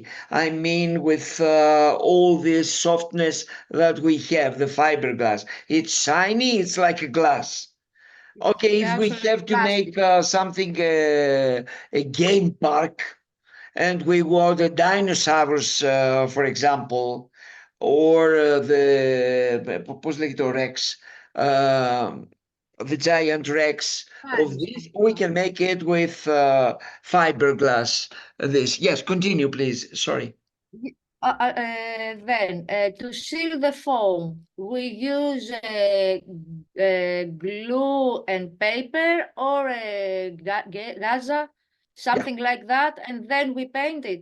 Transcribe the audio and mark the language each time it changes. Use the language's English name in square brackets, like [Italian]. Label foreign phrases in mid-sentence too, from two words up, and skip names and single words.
[English] I mean, with all this softness that we have, the fiberglass. It's shiny, it's like a glass. Okay, if we have to make something, a game park, and we want the dinosaurs, for example, or [Greek] πώς λέγεται ο [English] Rex, the giant Rex of this, we can make it with fiberglass. This, yes, continue, please. Sorry. Then to seal the foam, we use glue and paper or gaza, something like that, and then we paint it.